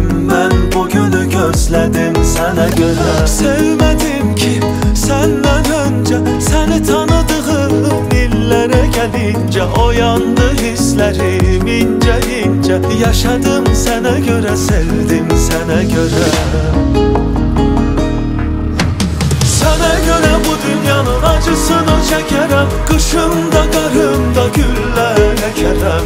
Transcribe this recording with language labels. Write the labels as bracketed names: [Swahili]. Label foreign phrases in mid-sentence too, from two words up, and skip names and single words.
[Azerbaijani] Mən bu günü gözlədim sənə görə. Sevmədim ki, səndən öncə səni tanıdığım illərə [Turkish] gelince oyandı hislerim ince ince. Yaşadım sana göre, sevdim sana göre. Sana göre bu dünyanın acısını çekerem. Kışımda karımda güller ekerem.